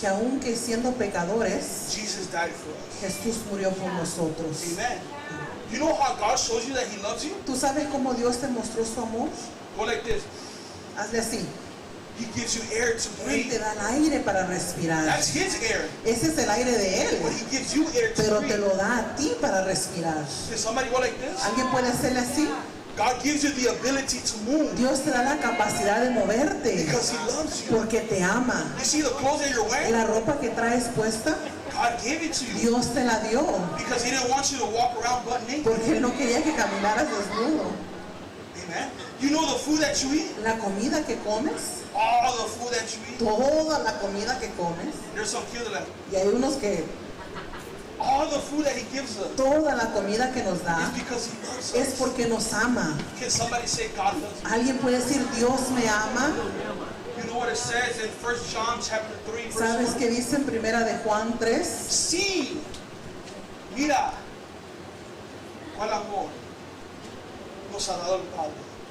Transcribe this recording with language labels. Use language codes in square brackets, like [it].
[es] que aunque siendo pecadores, [en] Jesus died for us. [es] Jesús murió por nosotros. [en] Amen. You know how God shows you that he loves you? [es] ¿Tú sabes cómo Dios te mostró su amor? [en] Go like this. [es] Hazle así. [en] He gives you air to [es] Él te [en] breathe. [es] da el aire para respirar. [en] That's his air. [es] Ese es el aire de [en] But [es] Él, [en] he gives you air to [es] pero te [en] breathe. [es] lo da a ti para respirar. [en] Can somebody go like this? [es] ¿Alguien puede hacerle así? [en] God gives you the ability to move [es] Dios te da la capacidad de moverte [en] because he loves you. [es] porque te ama. [en] You see the clothes that you're wearing? [es] La ropa que traes puesta, [en] God gave it to you [es] Dios te la dio [en] because he didn't want you to walk around butt naked. [es] porque Él no quería que caminaras desnudo. [en] Amen. You know the food that you eat? [es] La comida que comes, [en] All the food that you eat. [es] toda la comida que comes, [en] There's some kids that are like, [es] y hay unos que [en] all the food that he gives us [es] toda la comida que nos da [en] is because he loves [es] es [en] us. [es] porque nos ama. [en] Can somebody say God loves you? [es] ¿Alguien puede decir Dios me ama? [en] You know what it says in 1 John chapter 3 verse [es] ¿Sabes [en] 1? [es] qué dice en primera de Juan 3? Sí. Mira. ¿Cuál amor nos ha dado el Padre?